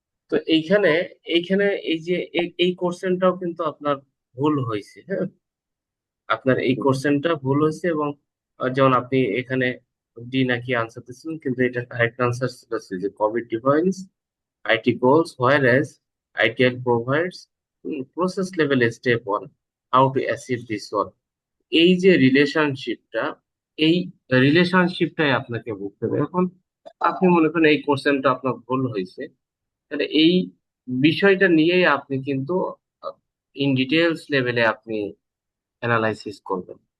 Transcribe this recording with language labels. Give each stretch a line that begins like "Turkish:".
Bangla: তো এইখানে এইখানে এই যে এই কোশ্চেনটাও কিন্তু আপনার ভুল হয়েছে, হ্যাঁ, আপনার এই কোশ্চেনটা ভুল হয়েছে, এবং যেমন আপনি এখানে ডি নাকি আনসার দিচ্ছেন, কিন্তু এটা কারেক্ট আনসার ছিল যে Covid defines
English: IT goals, whereas ITIL provides process level step on how to achieve this one.
Bangla: এই যে রিলেশনশিপটা, এই রিলেশনশিপটাই আপনাকে বুঝতে হবে। এখন আপনি মনে করেন এই কোশ্চেনটা আপনার ভুল হয়েছে, তাহলে এই বিষয়টা নিয়েই আপনি কিন্তু ইন ডিটেলস লেভেলে আপনি অ্যানালাইসিস করবেন।